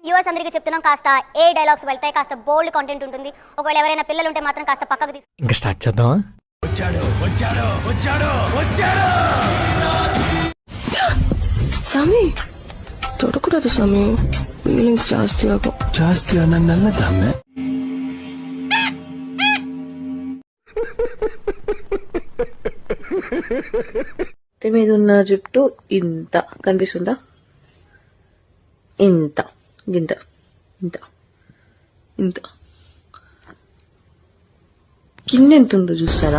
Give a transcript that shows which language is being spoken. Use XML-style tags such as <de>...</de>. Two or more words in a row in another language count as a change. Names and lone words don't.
<te>వ్యూవర్స్ అందరికీ చెప్తున్నాం, కాస్త ఏ డైలాగ్స్ వెళ్తాయి, కాస్త</te> <en>bold content</en> <te>ఉంటుంది. ఒకవేళ ఎవరైనా పిల్లలు ఉంటే మాత్రం కాస్త పక్కకు తీసి ఇంకా స్టార్ట్ చేద్దామా?</te> <kn>ಸ್ವಾಮಿ ತೊಡಕೂಡದು ಸ್ವಾಮಿ, ಫೀಲಿಂಗ್ಸ್ ಜಾಸ್ತಿ ನನ್ನದಾಮೆ.</kn> <te>మీద ఉన్న జుట్టు ఇంత కనిపిస్తుందా? ఇంత గింత ఇంత ఇంత కింద ఎంత ఉందో చూస్తారా?</te>